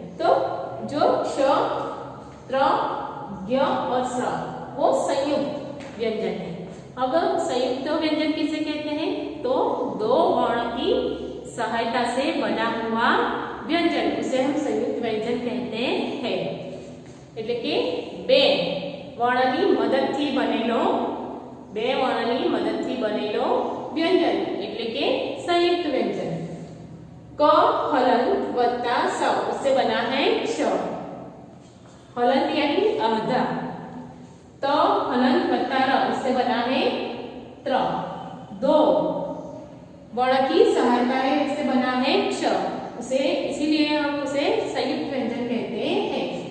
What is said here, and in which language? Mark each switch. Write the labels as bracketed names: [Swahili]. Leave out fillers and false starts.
[Hindi] तो जो क्ष त्र ज्ञ और स्र वो संयुक्त व्यंजन है। अब संयुक्त व्यंजन किसे कहते हैं? तो दो वर्ण की सहायता से बना हुआ व्यंजन उसे हम संयुक्त व्यंजन कहते हैं। [Gujarati] એટલે કે બે વર્ણની મદદથી બનેલો વ્યંજન એટલે કે સંયુક્ત વ્યંજન। ક હલન વત્તા સ [Hindi] उससे बना है क्ष, हलन यानी आधा। त हलन वत्ता र उससे बना है त्र। दो वर्ण की सहायता है इससे बना है क्ष, उसे इसीलिए हम उसे संयुक्त व्यंजन कहते हैं।